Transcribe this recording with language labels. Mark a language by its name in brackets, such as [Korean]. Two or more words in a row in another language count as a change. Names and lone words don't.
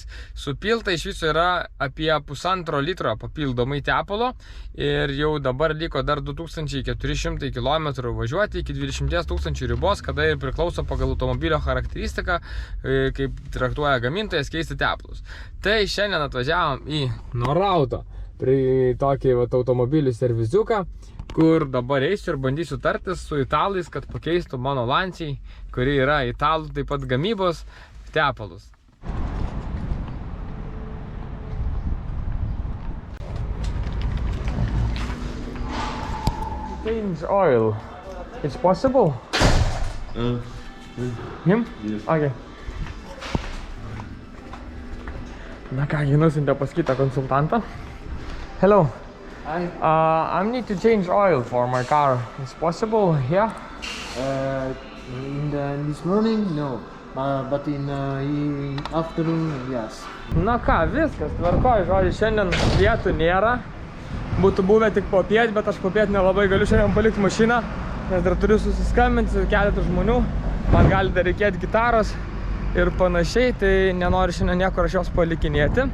[Lithuanian] Supilta iš viso yra apie 1,5 litro papildomai tepalo ir jau dabar liko dar 2400 km važiuoti iki 20 000 ribos, kada ir priklauso pagal automobilio charakteristiką, kaip traktuoja gamintojas, keisti tepalus. Tai šiandien atvažiavom į Norauto prie tokį automobilių serviziuką, kur dabar eisiu ir bandysiu tartis su italais, kad pakeistų mano Lanciai, kuri yra italų taip pat gamybos, tepalus. [English] Change oil. It's possible? Him? Yes. Okay. [Lithuanian] Na kągi, nusintė pas kitą konsultantą. [English] Hello. Hi. I need to change oil for my car. It's possible here? In this morning, no. But in afternoon, yes. [Lithuanian] Na ką, viskas tvarkoj, žodžiu, šiandien vietų nėra. Būtų buvę tik popiet, bet aš popiet nelabai galiu šiandien palikti mašiną, nes dar turiu susiskambinti su keletą žmonių. Man gali dar reikėti gitaros ir panašiai, tai nenoriu šiandien nieko aš jos palikinėti.